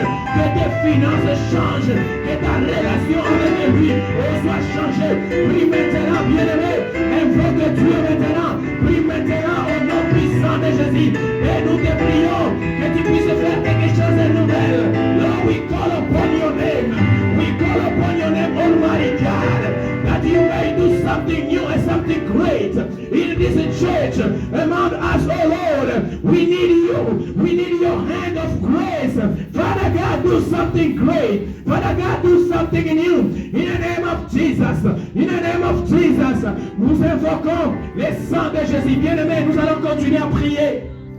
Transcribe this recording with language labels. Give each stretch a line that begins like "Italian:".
French: Que tes finances changent. Que ta relation avec lui soit changée. Prie maintenant, bien-aimé. Invoque Dieu maintenant. Prie maintenant au nom puissant de Jésus. Et nous te prions que tu puisses faire quelque chose de nouvel.
English: Lord, we call upon your name. We call upon your name, Almighty God, that you may do something new and something great in this church among us, oh Lord. We need you. We need your hand of grace. Father God, do something great. Father God, do something in you. In the name of Jesus. In the name of Jesus.
French: Nous invoquons le sang de Jésus. Bien-aimés, nous allons continuer à prier.